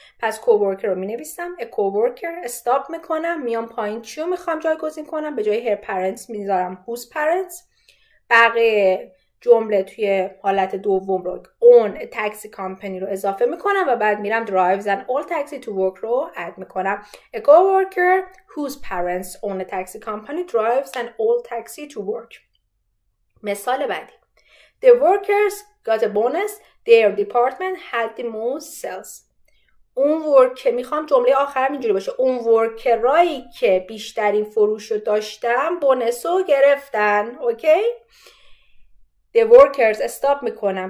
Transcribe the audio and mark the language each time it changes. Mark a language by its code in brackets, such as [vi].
[fa] پس کوورکر رو مینویسم. [en] a coworker [fa] استاپ میکنم، میام پایین چیو میخوام جایگزین کنم؟ به جای [en] her parents [fa] میذارم [en] whose parents. [fa] بقیه جمله توی حالت دوم رو [en] own a taxi company [fa] رو اضافه میکنم و بعد میرم [en] drives an old taxi to work [fa] رو اد میکنم. [en] a coworker whose parents own a taxi company drives an old taxi to work. [fa] مثال بعدی. [en] The workers got a bonus. Their department had the most sales. [fa] اون ورکر، میخوام جمله آخرم اینجوری باشه، اون ورکرایی که بیشترین فروش رو داشتن بونس رو گرفتن. اوکی؟ [en] The workers [fa] استاپ میکنم.